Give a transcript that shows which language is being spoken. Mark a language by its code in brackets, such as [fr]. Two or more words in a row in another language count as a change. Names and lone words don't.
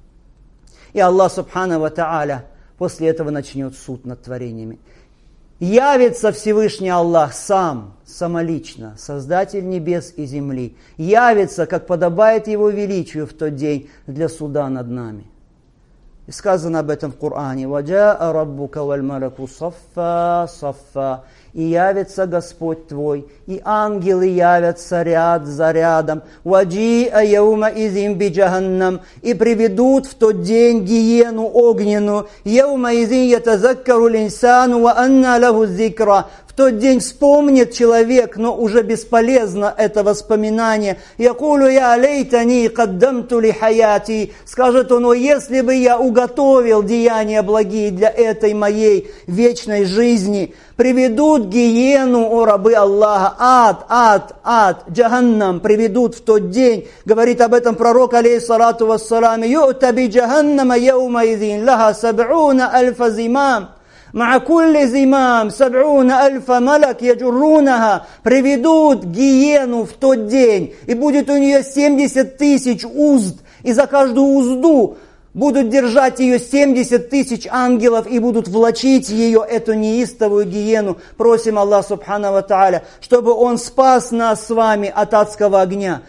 [ru] И Аллах [ar] سبحانه وتعالى [ru] после этого начнет суд над творениями. Явится Всевышний Аллах сам, самолично, Создатель небес и земли. Явится, как подобает Его величию в тот день, для суда над нами. И сказано об этом в Коране: [ar] «وجاء ربك والملك صفا صفا». [ru] И явится Господь твой, и ангелы явятся ряд за рядом. [ar] «وجيء يومئذ بجهنم». [ru] И приведут в тот день гиену огненную. [ar] «يومئذ يتذكر الإنسان وأنى له الذكرى». [ru] В тот день вспомнит человек, но уже бесполезно это воспоминание. [ar] «يقول يا ليتني قدمت لحياتي». [ru] Скажет он: «О, если бы я уготовил деяния благие для этой моей вечной жизни». Приведут гиену, о рабы Аллаха, ад, джаханнам приведут в тот день. Говорит об этом пророк, [ar] عليه الصلاة والسلام يؤتى بجهنم يومئذ لها سبعون ألف زمام». «مع كل زمام سبعون ألف ملك يجرونها». [ru] Приведут гиену в тот день, и будет у нее 70 тысяч узд, и за каждую узду будут держать ее 70 тысяч ангелов и будут влачить ее, эту неистовую гиену. Просим Аллах [ar] سبحانه وتعالى, [ru] чтобы Он спас нас с вами от адского огня.